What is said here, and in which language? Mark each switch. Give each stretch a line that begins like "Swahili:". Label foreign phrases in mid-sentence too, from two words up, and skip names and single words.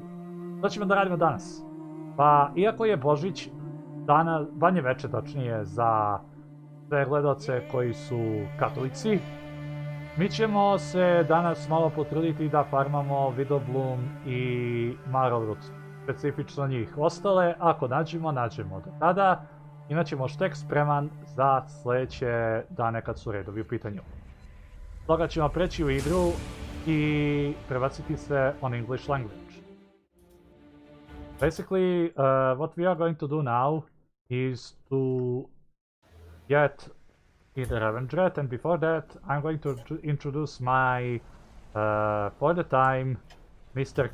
Bosnian: Što ćemo da radimo danas? Pa, iako je Božić, banje veče tačnije za sve gledaoce koji su katolici, mi ćemo se danas malo potruditi da farmamo widowbloom i marlroot. Specifično njih. Ostale, ako nađemo do tada, imat ćemo štek spreman za sljedeće dane kad su redovi u pitanju. Stoga ćemo preći u igru i prebaciti se
English: on English language. Basically, what we are going to do now is to get either Revenged, and before that I'm going to introduce my, for the time, Mr.